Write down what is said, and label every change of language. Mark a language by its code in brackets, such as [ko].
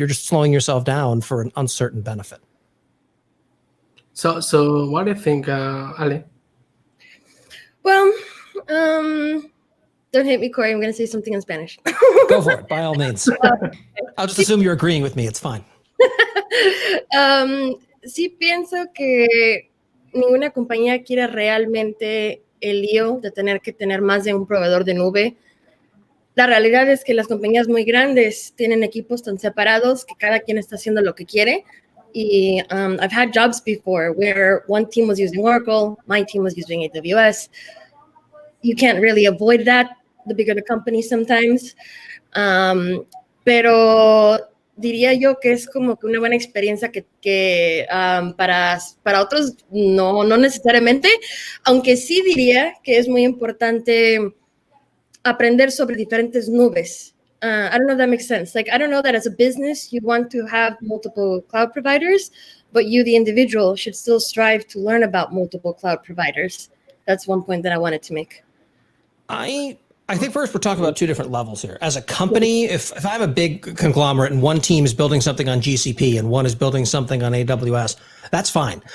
[en] You're just slowing yourself down for an uncertain benefit. So what do you think, Ale? Well, don't hate me, Corey. I'm going to say something in Spanish. Go for it, by all means. I'll just assume you're agreeing with me. It's fine. [es] Sí pienso que ninguna compañía quiere realmente el lío de tener que tener más de un proveedor de nube. La realidad es que las compañías muy grandes tienen equipos tan separados que cada quien está haciendo lo que quiere. [en] Y I've had jobs before where one team was using Oracle, my team was using AWS. You can't really avoid that, the bigger the company sometimes. [es] Pero diría yo que es como que una buena experiencia que para otros no necesariamente, aunque sí diría que es muy importante aprender sobre diferentes nubes. [en] I don't know if that makes sense. Like, I don't know that as a business you want to have multiple cloud providers, but you, the individual, should still strive to learn about multiple cloud providers. That's one point that I wanted to make. I I think first we're talking about two different levels here. As a company, if I'm a big conglomerate and one team is building something on GCP and one is building something on AWS, that's fine.